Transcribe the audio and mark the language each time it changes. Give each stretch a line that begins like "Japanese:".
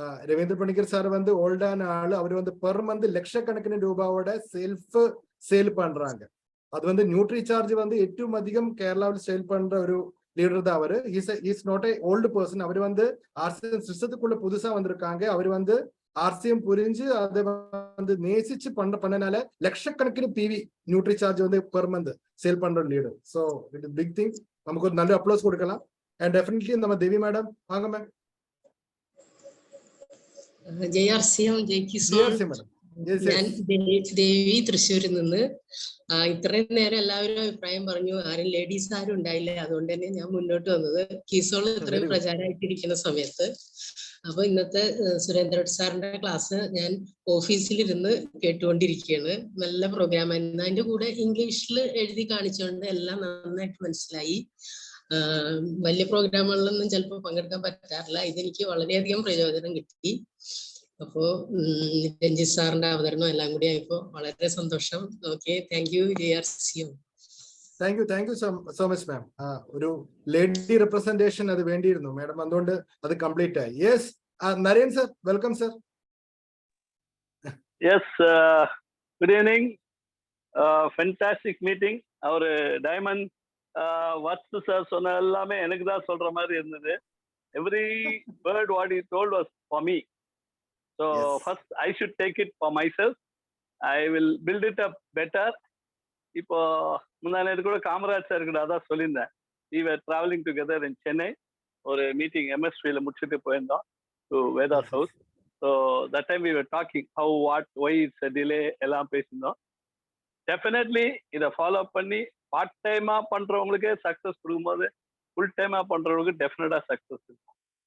Tamil: Ravindra Panicker sir வந்து ஓல்டான ஆளு. அவர் வந்து பெர் மந்த் லட்சக்கணக்கிന് രൂപയോட செல்ஃப் சேல் பண்றாங்க. அது வந்து நியூட்ரி சார்ஜ் வந்து
Malayalam: ഏറ്റവും
Tamil: அதிகம் கேரளாவில் சேல் பண்ற ஒரு லீடர் தான் அவரு.
English: Is not a old person.
Tamil: அவர் வந்து ஆர்சிஎம் சிஸ்டத்துக்குள்ள புதுசா வந்திருக்காங்க. அவர் வந்து ஆர்சிஎம் புரிஞ்சு அதை வந்து நேசிச்சு பண்ணனால லட்சக்கணக்கிന് பிவி நியூட்ரி சார்ஜ் வந்து பெர் மந்த் சேல் பண்ற leader.
English: So it is big thing.
Tamil: நமக்கு ஒரு நல்ல அப்ளோஸ் கொடுக்கலாம். அண்ட் டெஃபினெட்லி நம்ம தேவி மேடம் வாங்க மேம்.
Malayalam: JRCM ഞാൻ ദേവി തൃശ്ശൂരിൽ നിന്ന്. ഇത്രയും നേരം എല്ലാവരും അഭിപ്രായം പറഞ്ഞു. ആരും ലേഡീസ് ആരും ഉണ്ടായില്ല. അതുകൊണ്ട് തന്നെ ഞാൻ മുന്നോട്ട് വന്നത്. കീസോൾ ഇത്രയും പ്രചാരമായിട്ടിരിക്കുന്ന സമയത്ത്. അപ്പൊ ഇന്നത്തെ സുരേന്ദ്രൻ സാറിന്റെ ക്ലാസ് ഞാൻ ഓഫീസിലിരുന്ന് കേട്ടുകൊണ്ടിരിക്കുകയാണ്. നല്ല പ്രോഗ്രാം ആയിരുന്നു. അതിന്റെ കൂടെ ഇംഗ്ലീഷിൽ എഴുതി കാണിച്ചുകൊണ്ട് എല്ലാം നന്നായിട്ട് മനസ്സിലായി. വലിയ പ്രോഗ്രാമുകളിലൊന്നും ചിലപ്പോൾ പങ്കെടുക്കാൻ പറ്റാറില്ല. ഇതെനിക്ക് വളരെയധികം പ്രചോദനം കിട്ടി. അപ്പോ രഞ്ജിത്ത് സാറിന്റെ അവതരണം എല്ലാം കൂടി ആയപ്പോ വളരെ സന്തോഷം.
English: Okay, thank you JRCM. Thank you so much ma'am.
Malayalam: ഒരു ലേഡി റെപ്രസെന്റേഷൻ അത് വേണ്ടിയിരുന്നു മാഡം, അതുകൊണ്ട് അത് കംപ്ലീറ്റ് ആയി.
English: Yes Naren sir, welcome sir. Yes, good evening. Fantastic meeting.
Tamil: அவர் டைமண்ட் வாட்ஸ் சார் சொன்ன எல்லாமே எனக்கு தான் சொல்ற மாதிரி இருந்தது.
English: Every word what he told was for me. So first I should take it for myself. I will build it up better.
Tamil: இப்போ முன்னாடி கூட காமராஜ் சார் கூட அதான் சொல்லியிருந்தேன்.
English: we were traveling together in Chennai.
Tamil: ஒரு மீட்டிங் MSVல முடிச்சுட்டு போயிருந்தோம்
English: to Veda's house. So that time we were talking how, what, why it's a delay
Tamil: எல்லாம் பேசியிருந்தோம். டெஃபினெட்லி இதை ஃபாலோ பண்ணி பார்ட் டைமா பண்றவங்களுக்கு சக்சஸ் கொடுக்கும்போது ஃபுல் டைமா பண்றவங்களுக்கு டெஃபினட்டா சக்சஸ் இருக்கும்.